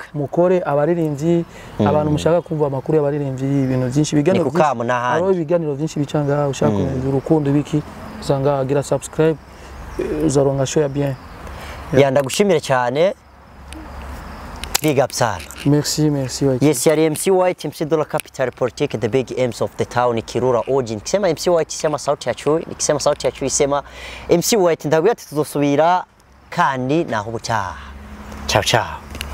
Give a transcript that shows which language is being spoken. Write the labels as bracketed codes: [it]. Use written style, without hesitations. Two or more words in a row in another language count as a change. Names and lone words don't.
[rn] mukore abaririmbyi abantu mushaka kumva amakuru y'abaririmbyi ibintu byinshi biganiro ibiganiro byinshi bicanga ushaka urukundo biki usanga agira subscribe uzaronga show ya bien ndagushimire cyane [en] big up [rn] sana [fr] merci White [sw] yes yari MC White MC [fr] de la capitale politique [en] the big aims of the town [sw] Kirura Oji nikisema MC White sema sauti ya chui nikisema sauti ya chui sema MC White [rn] ndabwira tuzosubira kandi naho bucyaha ciao